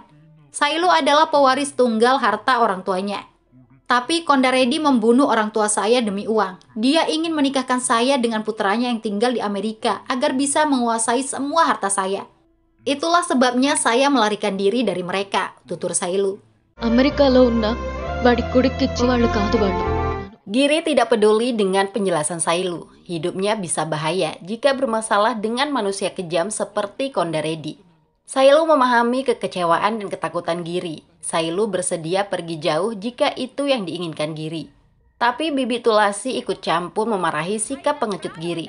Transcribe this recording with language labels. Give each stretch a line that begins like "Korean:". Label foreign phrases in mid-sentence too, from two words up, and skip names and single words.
Indonesian: Sailu adalah pewaris tunggal harta orang tuanya. Tapi Kondaredi membunuh orang tua saya demi uang. Dia ingin menikahkan saya dengan putranya yang tinggal di Amerika agar bisa menguasai semua harta saya. Itulah sebabnya saya melarikan diri dari mereka, tutur Sailu.
Telugu: అమెరికాలో ఉన్న వాడి కొడుక్కిచ్చి వాళ్ళు కాదు వాళ్ళు
Indonesian: Giri tidak peduli dengan penjelasan Sailu. Hidupnya bisa bahaya jika bermasalah dengan manusia kejam seperti Kondaredi. Sailu memahami kekecewaan dan ketakutan Giri. Sailu bersedia pergi jauh jika itu yang diinginkan Giri. Tapi Bibi Tulasi ikut campur memarahi sikap pengecut Giri.